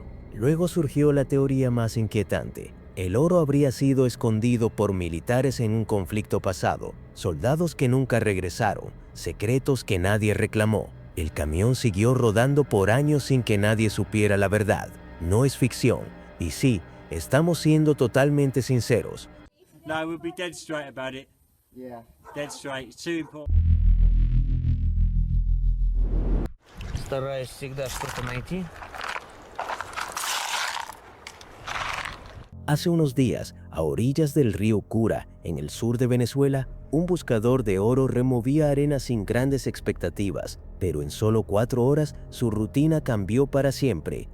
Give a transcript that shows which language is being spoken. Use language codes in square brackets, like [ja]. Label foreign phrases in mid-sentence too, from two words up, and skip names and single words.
[es] Luego surgió la teoría más inquietante. El oro habría sido escondido por militares en un conflicto pasado, soldados que nunca regresaron, secretos que nadie reclamó. El camión siguió rodando por años sin que nadie supiera la verdad. No es ficción. Y sí, estamos siendo totalmente sinceros. [en] No, we'll be dead straight about it. Yeah. Dead straight. It's too important. [ru] Стараюсь всегда что-то найти. [es] Hace unos días, a orillas del río Cura, en el sur de Venezuela, un buscador de oro removía arena sin grandes expectativas, pero en solo 4 horas su rutina cambió para siempre.